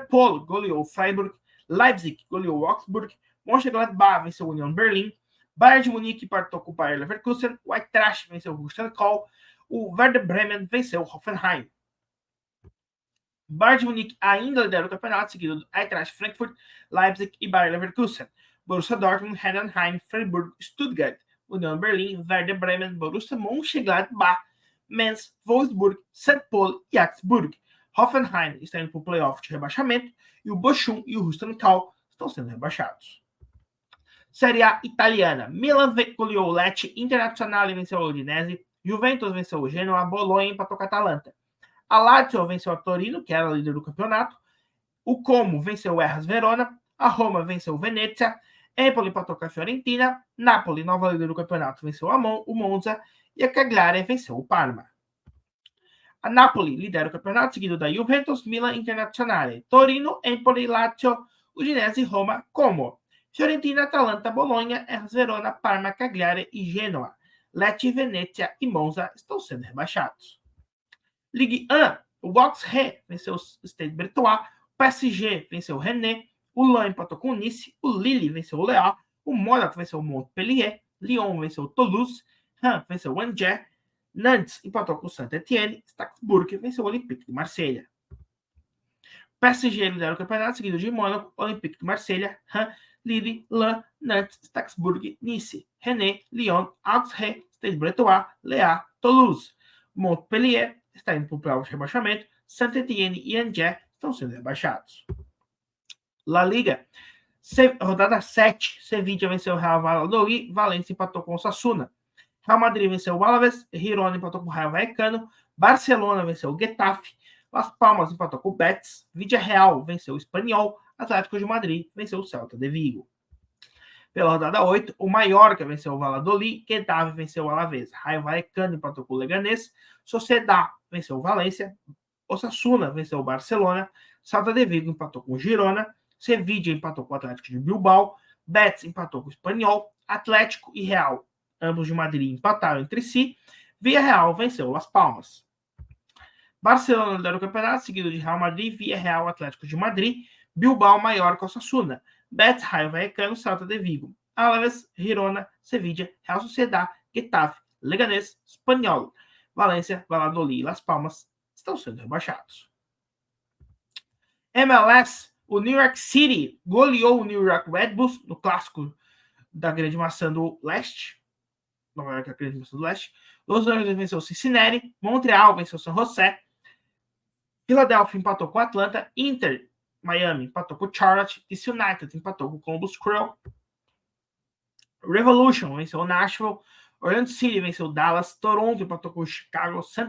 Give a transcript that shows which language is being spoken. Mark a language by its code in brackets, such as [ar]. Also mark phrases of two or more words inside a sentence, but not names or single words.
[pt] Paul goleou o Freiburg, Leipzig goleou o Augsburg, Mönchengladbach venceu o Union Berlin, Bayern de Munique empatou com o Bayer Leverkusen, o Eintracht venceu o Rusten Kohl, o Werder Bremen venceu o Hoffenheim. Bayern de Munique ainda lidera o campeonato, seguido do Eintracht Frankfurt, Leipzig e Bayer Leverkusen. Borussia Dortmund, Heidenheim, Freiburg, Stuttgart, Union Berlin, Werder Bremen, Borussia Mönchengladbach, Mainz, Wolfsburg, St. Paul e Augsburg. Hoffenheim está indo para o playoff de rebaixamento e o Bochum e o Rusten Kohl estão sendo rebaixados. Série A italiana. Milan goleou o Lecce, Internazionale venceu o Udinese, Juventus venceu o Genoa, Bologna empatou com a Atalanta. A Lazio venceu a Torino, que era líder do campeonato. O Como venceu o Hellas Verona. A Roma venceu o Venezia. Empoli empatou com a Fiorentina. Napoli, nova líder do campeonato, venceu o Monza. E a Cagliari venceu o Parma. A Napoli lidera o campeonato, seguido da Juventus, Milan, Internazionale, Torino, Empoli, Lazio, Udinese, Roma, Como. Fiorentina, Atalanta, Bologna, Hellas Verona, Parma, Cagliari e Genoa. Lecce, Venezia e Monza estão sendo rebaixados. Ligue 1, o Auxerre venceu o Stade Brestois, o PSG venceu o Rennes, o Lens empatou com o Nice, o Lille venceu o Lyon, o Monaco venceu o Montpellier, Lyon venceu o Toulouse, Rennes venceu o Angers, Nantes empatou com o Saint-Étienne, Strasbourg venceu o Olympique de Marselha. PSG lidera o campeonato, seguido de Mônaco, Olympique de Marselha, Rennes, Lille, Lens, Nantes, Strasbourg, Nice, Rennes, Lyon, Auxerre, Stade Brestois, Lyon, Toulouse. Montpellier está indo para o playoff de rebaixamento, Saint-Étienne e Angers estão sendo rebaixados. La Liga, rodada 7, Sevilla venceu o Real Valladolid, Valência empatou com o Osasuna. Real Madrid venceu o Alavés, Girona empatou com o Rayo Vallecano, Barcelona venceu o Getafe, Las Palmas empatou com o Betis, Villarreal venceu o Espanyol, Atlético de Madrid venceu o Celta de Vigo. Pela rodada 8, o Mallorca venceu o Valladolid, Getafe venceu o Alavés, Rayo Vallecano empatou com o Leganés, Sociedad venceu o Valência, Osasuna venceu o Barcelona, Celta de Vigo empatou com o Girona, Sevilla empatou com o Atlético de Bilbao, Betis empatou com o Espanyol, Atlético e Real, ambos de Madrid, empataram entre si, Villarreal venceu o Las Palmas. Barcelona lidera o campeonato, seguido de Real Madrid, Villarreal, Atlético de Madrid, Bilbao, Mallorca, Osasuna, Betis, Rayo Vallecano, Celta de Vigo, Alavés, Girona, Sevilla, Real Sociedad, Getafe, Leganés, Espanyol, Valência, Valladolid e Las Palmas estão sendo rebaixados. MLS, o New York City goleou o New York Red Bulls no clássico da Grande Maçã do Leste. Nova York é a Grande Maçã do Leste. Los Angeles venceu o Cincinnati, Montreal venceu o San José, Philadelphia empatou com o Atlanta, Inter Miami empatou com o Charlotte, DC United empatou com o Columbus Crew, Revolution venceu o Nashville, Orlando City venceu o Dallas, Toronto empatou com o Chicago, St.